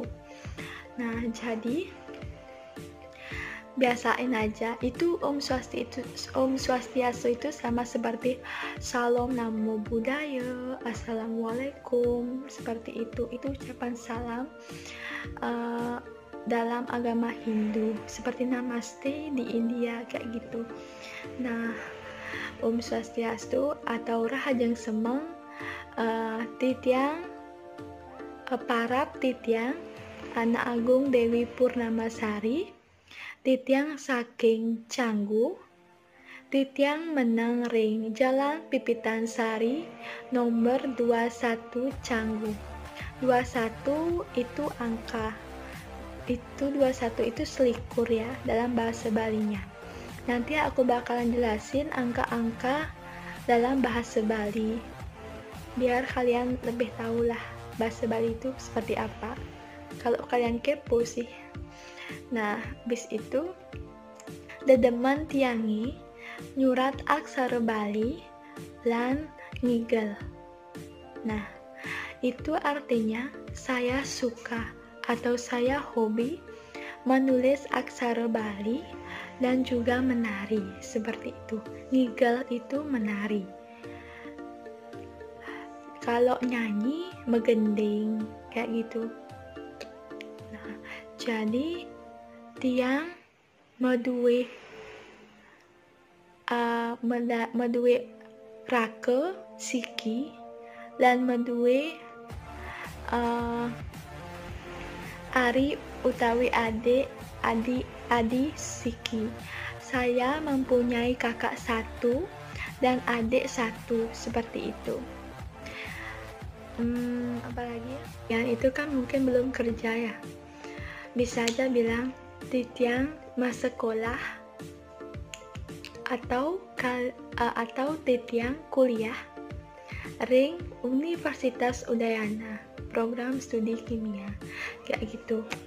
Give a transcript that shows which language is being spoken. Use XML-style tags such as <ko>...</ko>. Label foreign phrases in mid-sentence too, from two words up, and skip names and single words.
<id>Nah, jadi biasain aja itu Om Swastiastu itu sama seperti Salam Namo Buddhaya, Assalamualaikum, seperti itu ucapan salam dalam agama Hindu, seperti Namaste di India kayak gitu. Nah,</id> <ban>Om Swastiastu atau Rahajang Semeng titiang Parap Titiang, Anak Agung Dewi Purnamasari, Titiang saking Canggu, Titiang menang ring Jalan Pipitan Sari, nomor 21 Canggu.</ban> <id>21 itu angka. 21 itu selikur ya dalam bahasa Balinya. Nanti aku bakalan jelasin angka-angka dalam bahasa Bali. Biar kalian lebih tahu lah bahasa Bali itu seperti apa. Kalau kalian kepo sih. Nah, bis itu</id> <ban>dedeman tiangi nyurat aksara Bali lan ngigel.</ban> <id>Nah, itu artinya saya suka atau saya hobi menulis aksara Bali dan juga menari, seperti itu. Ngigel itu menari. Kalau nyanyi megending kayak gitu.</id> <ban>Nah, jadi tiang meduwe rake siki dan meduwe ari utawi adi siki.</ban> <id>Saya mempunyai kakak satu dan adik satu, seperti itu. Apalagi ya? Yang itu kan mungkin belum kerja ya. Bisa aja bilang</id> <ban>Titiang mas</ban> <id>sekolah atau</id> <ban>Titiang kuliah ring</ban> <id>Universitas Udayana program studi kimia kayak gitu.</id>